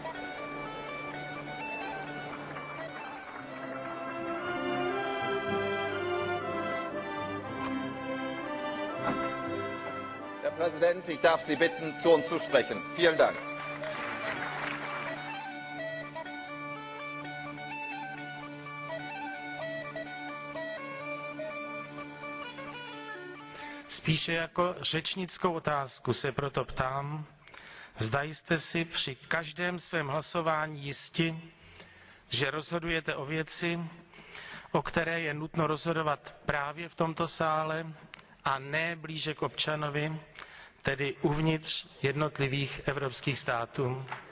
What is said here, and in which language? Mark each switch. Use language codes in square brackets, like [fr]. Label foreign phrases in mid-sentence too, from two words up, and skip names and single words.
[de] Herr Präsident, ich darf Sie bitten, zu uns zu sprechen. Vielen Dank. [cs] Spíše jako řečnickou otázku se proto ptám, zda jste si při každém svém hlasování jisti, že rozhodujete o věci, o které je nutno rozhodovat právě v tomto sále a ne blíže k občanovi, tedy uvnitř jednotlivých evropských států.